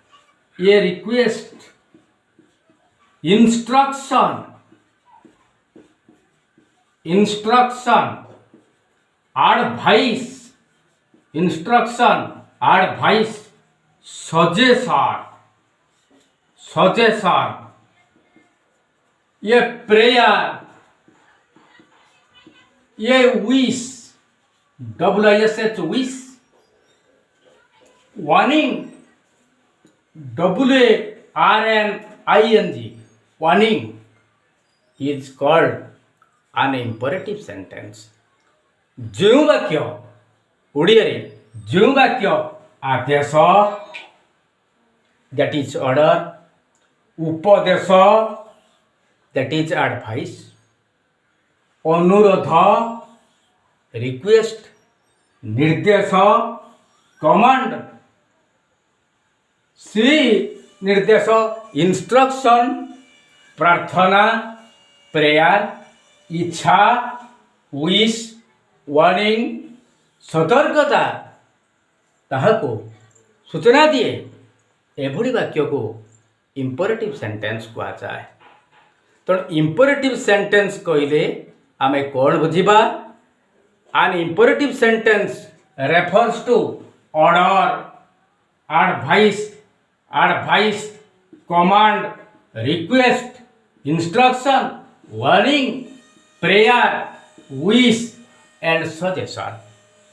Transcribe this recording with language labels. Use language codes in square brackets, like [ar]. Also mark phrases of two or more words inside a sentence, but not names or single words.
[en] instruction, advice, suggestion, a prayer, a wish, wish, warning, warning, warning is called an imperative sentence. [or] ଯେଉଁ ବାକ୍ୟ ଓଡ଼ିଆରେ ଆଦେଶ, [en] that is order, ଉପଦେଶ, that is advice, [or] ଅନୁରୋଧ, request, ନିର୍ଦ୍ଦେଶ, command, ଶ୍ରୀ ନିର୍ଦ୍ଦେଶ, instruction, ପ୍ରାର୍ଥନା, [en] prayer, ଇଚ୍ଛା, wish, warning, [or] ସତର୍କତା, ତାହାକୁ ସୂଚନା ଦିଏ, ଏଭଳି ବାକ୍ୟକୁ [en] imperative sentence [or] କୁହାଯାଏ. ତେଣୁ [en] imperative sentence [or] କହିଲେ ଆମେ କ'ଣ ବୁଝିବା? [en] An imperative sentence refers to order, advice, command, request, instruction, warning, prayer, wish and suggestion.